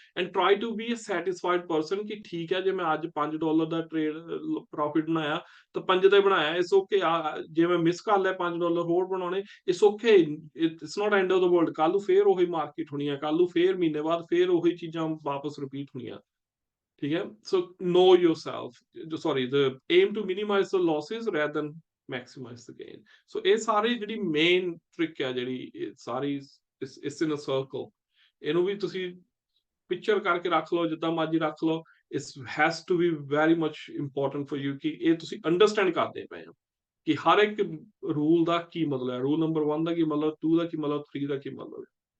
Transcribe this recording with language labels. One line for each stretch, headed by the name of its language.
English: and try to be a satisfied person
Punjabi: ਕਿ ਠੀਕ ਹੈ ਜੇ ਮੈਂ ਅੱਜ $5 ਦਾ ਟ੍ਰੇਡ ਪ੍ਰੋਫਿਟ ਬਣਾਇਆ ਤਾਂ 5 ਦਾ ਬਣਾਇਆ,
English: It's okay.
Punjabi: ਜੇ ਮੈਂ ਮਿਸ ਕਰ ਲਿਆ $5 ਹੋਰ ਬਣਾਉਣੇ,
English: It's okay, it's not end of the world.
Punjabi: ਕੱਲ ਨੂੰ ਫੇਰ ਉਹੀ ਮਾਰਕੀਟ ਹੋਣੀ ਆ, ਕੱਲ ਨੂੰ ਫੇਰ ਮਹੀਨੇ ਬਾਅਦ ਫੇਰ ਉਹੀ ਚੀਜ਼ਾਂ ਵਾਪਸ ਰਿਪੀਟ ਹੋਣੀਆਂ, ਠੀਕ ਹੈ।
English: So know yourself, sorry, the aim to minimize the losses rather than maximize the gain।
Punjabi: ਸੋ ਇਹ ਸਾਰੀ ਜਿਹੜੀ ਮੇਨ ਟ੍ਰਿਕ ਆ, ਜਿਹੜੀ ਸਾਰੀ ਇਸ ਇਨ ਅ ਸਰਕਲ, ਇਹਨੂੰ ਵੀ ਤੁਸੀਂ ਪਿਕਚਰ ਕਰਕੇ ਰੱਖ ਲਓ, ਜਿੱਦਾਂ ਮਰਜ਼ੀ ਰੱਖ ਲਓ।
English: ਇਸ has to be very much important for you
Punjabi: ਕਿ ਇਹ ਤੁਸੀਂ ਅੰਡਰਸਟੈਂਡ ਕਰਦੇ ਪਏ ਹੋ ਕਿ ਹਰ ਇੱਕ ਰੂਲ ਦਾ ਕੀ ਮਤਲਬ ਹੈ, ਰੂਲ ਨੰਬਰ 1 ਦਾ ਕੀ ਮਤਲਬ, 2 ਦਾ ਕੀ ਮਤਲਬ, 3 ਦਾ ਕੀ ਮਤਲਬ ਹੈ।